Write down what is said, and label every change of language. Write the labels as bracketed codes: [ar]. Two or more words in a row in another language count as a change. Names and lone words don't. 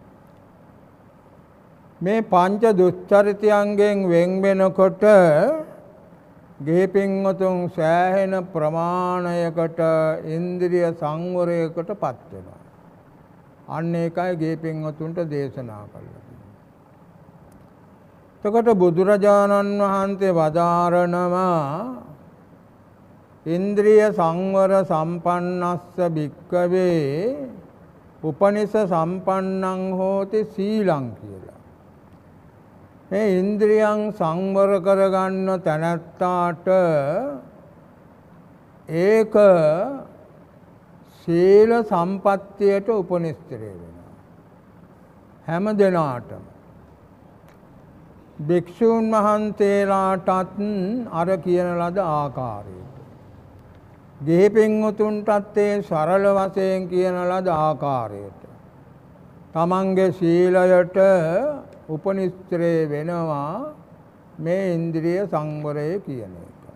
[si] මේ පංච දුස්චරිතයන්ගෙන් වෙන් වෙනකොට ගිහි පින්වතුන් සෑහෙන ප්‍රමාණයකට ඉන්ද්‍රිය සංවරයකටපත් වෙනවා. අන්න ඒකයි ගිහි පින්වතුන්ට දේශනා කළා. එතකොට බුදුරජාණන් වහන්සේ වදාරනවා [pi] ඉන්ද්‍රිය සංවර සම්පන්නස්ස භික්කවේ උපනිෂ සම්පන්නං හෝති සීලං [si] කියලා. මේ ඉන්ද්‍රියන් සංවර කරගන්න තැනැත්තාට ඒක සීල සම්පත්තියට උපනිශ්‍රේ වෙනවා. හැම දිනාටම භික්ෂූන් වහන්සේලාටත් අර කියන ලද ආකාරයට, ගිහි පින්වතුන්ටත් ඒ සරල වශයෙන් කියන ලද ආකාරයට තමන්ගේ සීලයට උපනිශ්‍රේ වෙනවා මේ ඉන්ද්‍රිය සංවරය කියන එක.